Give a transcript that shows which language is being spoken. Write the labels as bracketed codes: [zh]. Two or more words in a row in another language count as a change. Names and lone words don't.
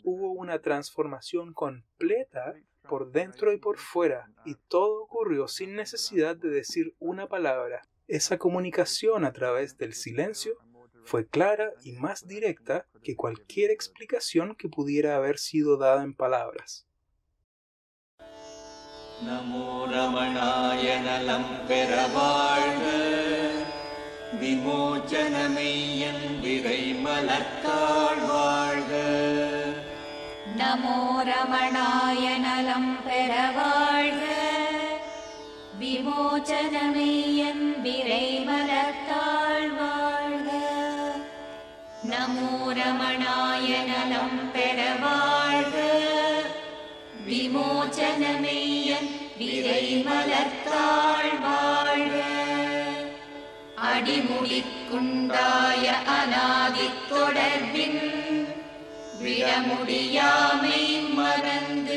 [es] Hubo una transformación completa por dentro y por fuera, y todo ocurrió sin necesidad de decir una palabra. Esa comunicación a través del silencio fue clara y más directa que cualquier explicación que pudiera haber sido dada en palabras. [ta] நமோ ரமணாய நலம் பெறவாழ்க விமோசனமேயன் விரைமலத்தால் வாழ்க. நமோ ரமணாய நலம் பெறவாழ்க விமோசனமேயன் விரைமலத்தால் வாழ்க. நமோ ரமணாய நலம் பெறவாழ்க விமோசனமேயன் விரைமலத்தால் வாழ்க. அடிமுடிக்குண்டாய அநாதித் தொடர்பின் விடமுடியாமை மறந்து